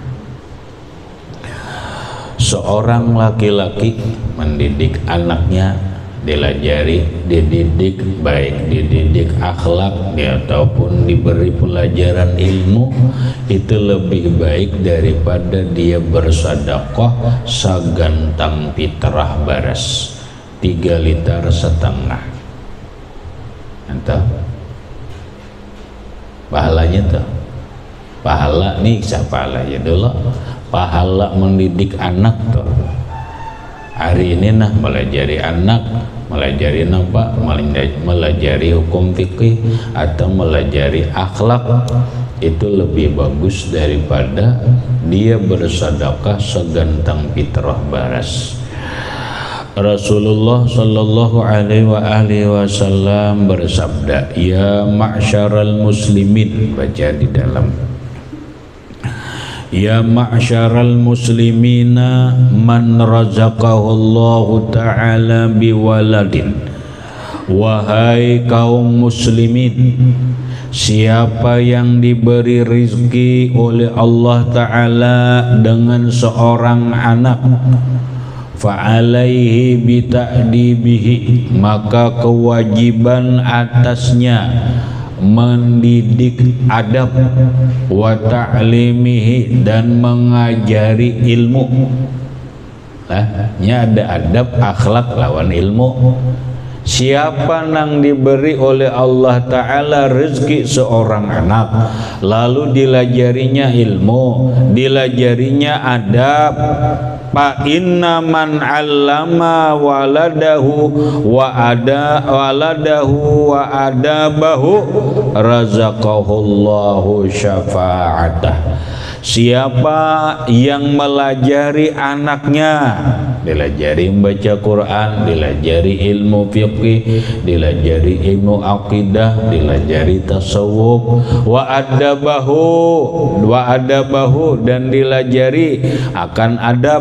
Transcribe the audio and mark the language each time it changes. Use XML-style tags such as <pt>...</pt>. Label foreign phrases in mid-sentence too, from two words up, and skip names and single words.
<id>Seorang laki-laki mendidik anaknya, dididik baik, dididik akhlak ataupun diberi pelajaran ilmu, itu lebih baik daripada dia bersedekah sagantang fitrah beras 3,5 liter.</id> <bjn>Entah pahalanya tuh, pahala nih siapa aja dulu, pahala mendidik anak tuh. Hari ini nah melajari anak, melajari apa? Melajari hukum fikih atau melajari akhlak, itu lebih bagus daripada dia bersedekah segantang fitrah beras.</bjn> <id>Rasulullah</id> <ar>صلى الله عليه وسلم</ar> <id>bersabda,</id> <ar>يا معشر المسلمين,</ar> <id>baca di dalam,</id> <ar>يا معشر المسلمين من رزقه الله تعالى بولد,</ar> <id>wahai kaum muslimin, siapa yang diberi rizki oleh Allah Ta'ala dengan seorang anak,</id> <ar>فعليه بتأديبه,</ar> <id>maka kewajiban atasnya mendidik adab,</id> <ar>وتعليمه,</ar> <id>dan mengajari ilmu.</id> <bjn>Nya ada adab, akhlak lawan ilmu. Siapa nang diberi oleh Allah Ta'ala rezeki seorang anak, lalu dilajarinya ilmu, dilajarinya adab,</bjn> <ar>فإن من علم ولده وأدبه رزقه الله شفاعته.</ar> <bjn>Siapa yang melajari anaknya, dilajari membaca Quran, dilajari ilmu fiqih, dilajari ilmu aqidah, dilajari tasawuf,</bjn> <ar>وأدبه,</ar> <bjn>dan dilajari akan adab.</bjn>